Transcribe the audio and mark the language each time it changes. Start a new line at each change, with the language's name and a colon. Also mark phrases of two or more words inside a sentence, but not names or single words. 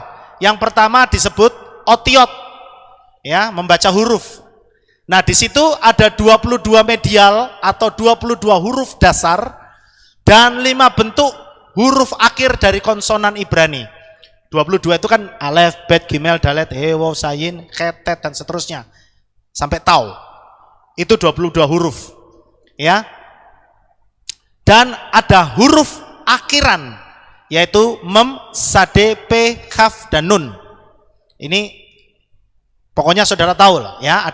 Indonesian: Yang pertama disebut otiot, ya, membaca huruf. Nah, di situ ada 22 medial atau 22 huruf dasar dan 5 bentuk huruf akhir dari konsonan Ibrani. 22 itu kan alef, bet, gimel, dalet, he, waw, sayin, ketet dan seterusnya. Sampai tau. Itu 22 huruf. Ya. Dan ada huruf akhiran, yaitu mem, sade, pe, kaf, dan nun. Ini pokoknya saudara tahu lah, ya.